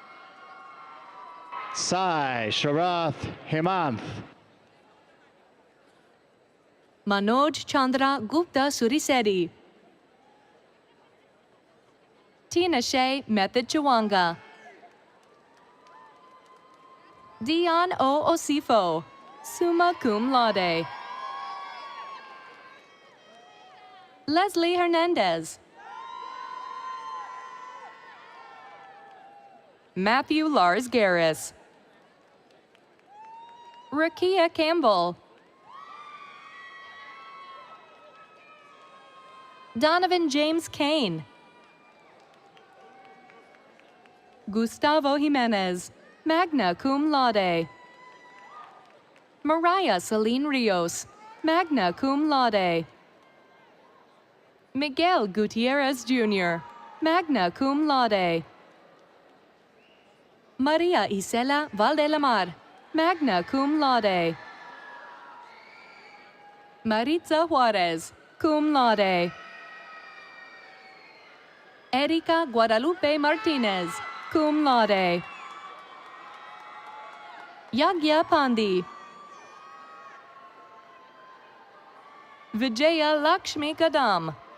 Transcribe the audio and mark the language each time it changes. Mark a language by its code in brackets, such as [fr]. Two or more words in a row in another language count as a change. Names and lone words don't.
[en] Sai Sharath Hemanth. Manoj Chandra Gupta Surisedi, Tina Shea Method Chawanga, Dion O. [la] Osifo, summa cum laude, [en] Leslie Hernandez, Matthew Lars Garris, Rakia Campbell, Donovan James Kane, Gustavo Jimenez, [la] magna cum laude, [en] Mariah Celine Rios, [la] magna cum laude, Miguel Gutierrez Jr., magna cum laude, [en] Maria Isela Valdelamar, [la] magna cum laude, [en] Maritza Juarez, [la] cum laude, [en] Erika Guadalupe Martinez, [la] cum laude, [en] Yagya Pandi, Vijaya Lakshmi Kadam,